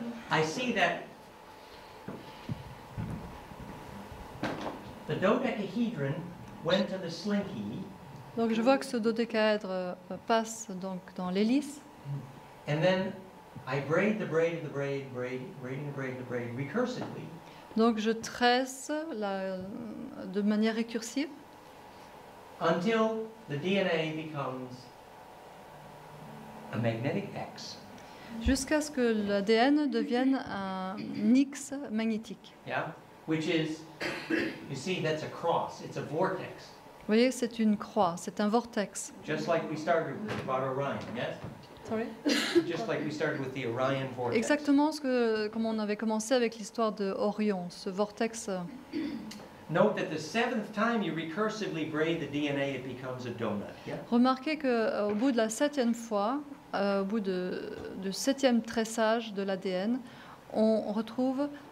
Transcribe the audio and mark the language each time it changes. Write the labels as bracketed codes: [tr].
[en] I see that the dodecahedron went to the slinky, [fr] donc je vois que ce dodécaèdre passe donc dans l'hélice, [en] and then I braid the braid of the braid, braiding the braid of the braid recursively. [fr] donc je tresse de manière récursive [en] Until the DNA becomes a magnetic X. [fr] jusqu'à ce que l'ADN devienne un X magnétique. [en] Yeah? Which is, you see, that's a cross. It's a vortex. [fr] Vous voyez, c'est une croix, c'est un vortex. [en] Just like we started about Orion, yes? Sorry? Just like we started with the Orion vortex. [fr] Exactement comme on avait commencé avec l'histoire de Orion, ce vortex. [en] Note that the seventh time you recursively braid the DNA, it becomes a donut. Yeah? [fr] Remarquez qu'au bout de la 7e fois, au bout du 7e tressage de l'ADN, on retrouve